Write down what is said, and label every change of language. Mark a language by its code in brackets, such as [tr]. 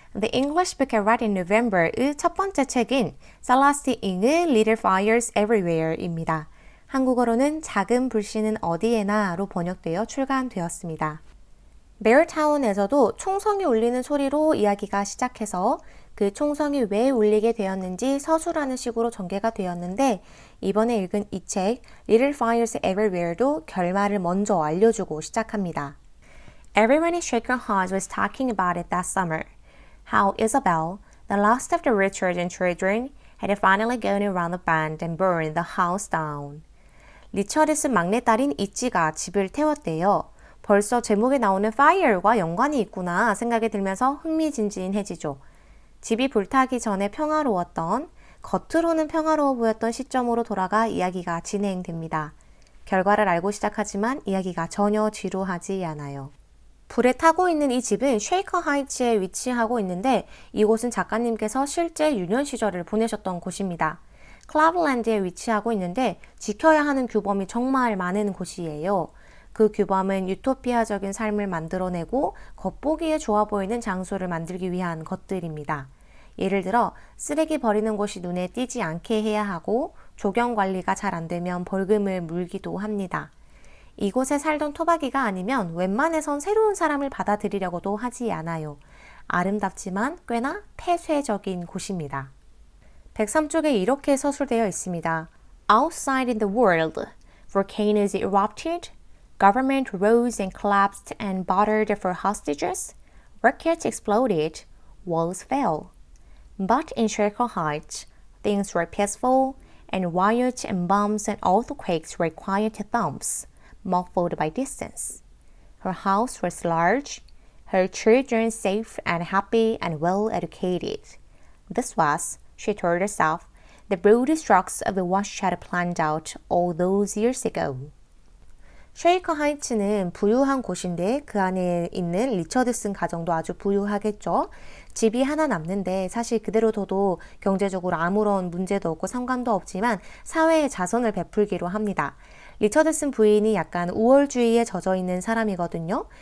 [en] The English Book I Read in November [ko] 의 첫 번째 책인 Celeste Ng의 Little Fires Everywhere입니다. 한국어로는 작은 불씨는 어디에나로 번역되어 출간되었습니다. 베어타운에서도 총성이 울리는 소리로 이야기가 시작해서 그 총성이 왜 울리게 되었는지 서술하는 식으로 전개가 되었는데 이번에 읽은 이 책 Little Fires Everywhere도 결말을 먼저 알려주고 시작합니다. [en] Everyone in Shaker Heights was talking about it that summer. How Isabel, the last of the Richardson children, had finally gone around the bend and burned the house down. [ko] 리처드슨 막내딸인 이치가 집을 태웠대요. 벌써 제목에 나오는 fire과 연관이 있구나 생각이 들면서 흥미진진해지죠. 집이 불타기 전에 평화로웠던, 겉으로는 평화로워 보였던 시점으로 돌아가 이야기가 진행됩니다. 결과를 알고 시작하지만 이야기가 전혀 지루하지 않아요. 불에 타고 있는 이 집은 쉐이커 하이츠에 위치하고 있는데 이곳은 작가님께서 실제 유년 시절을 보내셨던 곳입니다. 클라블랜드에 위치하고 있는데 지켜야 하는 규범이 정말 많은 곳이에요. 그 규범은 유토피아적인 삶을 만들어내고 겉보기에 좋아 보이는 장소를 만들기 위한 것들입니다. 예를 들어 쓰레기 버리는 곳이 눈에 띄지 않게 해야 하고 조경 관리가 잘 안 되면 벌금을 물기도 합니다. 이곳에 살던 토박이가 아니면 웬만해선 새로운 사람을 받아들이려고도 하지 않아요. 아름답지만 꽤나 폐쇄적인 곳입니다. 103쪽에 이렇게 서술되어 있습니다. [en] Outside in the world, volcanoes erupted, government rose and collapsed and bartered for hostages, rockets exploded, walls fell. But in Shaker Heights, things were peaceful, and riots and bombs and earthquakes were quiet thumps. Muffled by distance. Her house was large, her children safe and happy and well educated. This was, she told herself, the broad strokes of what she had planned out all those years ago. [ko] 쉐이커 하이츠는 부유한 곳인데 그 안에 있는 리처드슨 가정도 아주 부유하겠죠. 집이 하나 남는데 사실 그대로 둬도 경제적으로 아무런 문제도 없고 상관도 없지만 사회에 자선을 베풀기로 합니다. 리처드슨 부인이 약간 우월주의에 젖어 있는 사람이거든요.